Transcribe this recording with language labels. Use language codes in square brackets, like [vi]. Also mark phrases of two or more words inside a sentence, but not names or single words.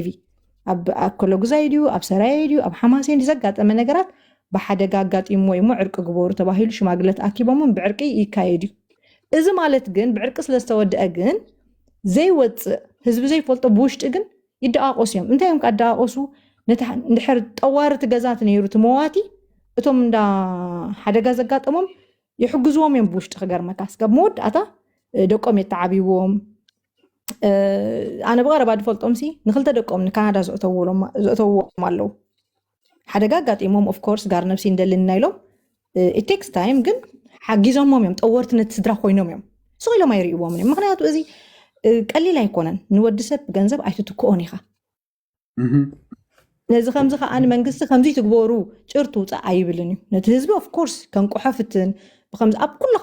[ti] ቲቪ ኣብ ኣከሎ ግዛይ ድዩ ኣብ ሰራይ ድዩ ኣብ ሓማሴን ዘጋጠመ ነገራት ብሓደጋ ኣጋጢሞ ወይ ሞ ዕርቂ ግበሩ ተባሂሉ ሽማግለት ኣኪቦምን ብዕርቂ ይካየድ እዩ እዚ ማለት ግን ብዕርቂ ስለዝተወድአ ግን ዘይወፅእ ህዝቢ ዘይፈልጦ ብውሽጢ ግን ይደቃቆሱ እዮም እንታይ እዮም ካደቃቆሱ እንድሕር ጠዋርቲ ገዛት ነይሩ ትመዋቲ እቶም እንዳ ሓደጋ ዘጋጠሞም ይሕግዝዎም እዮም ብውሽጢ ክገርመካ ስጋብ መወዳእታ ደቆም የተዓቢቦም ኣነ ብቀረባ ድፈልጦም ሲ ንክልተ ደቆም ንካናዳ ዘእተውዎም ኣለዉ ሓደጋ ኣጋጢሞም [en] of course [ti] ጋር ነብሲ እንደልና ኢሎም [en] it takes time [ti] ግን ሓጊዞሞም እዮም ጠወርቲ ነቲ ስድራ ኮይኖም እዮም ስቂሎም ኣይርእይዎም እዮም ምክንያቱ እዚ ቀሊል ኣይኮነን ንወዲ ሰብ ገንዘብ ኣይትትክኦን ኢኻ ነዚ ከምዚ ከዓ መንግስቲ ከምዚ ትግበሩ ጭርቱ ውፃእ ኣይብልን እዩ ነቲ ህዝቢ [en] of course [ti] ከንቁሖ ፍትን ብከምዚ ኣብ ኩሉ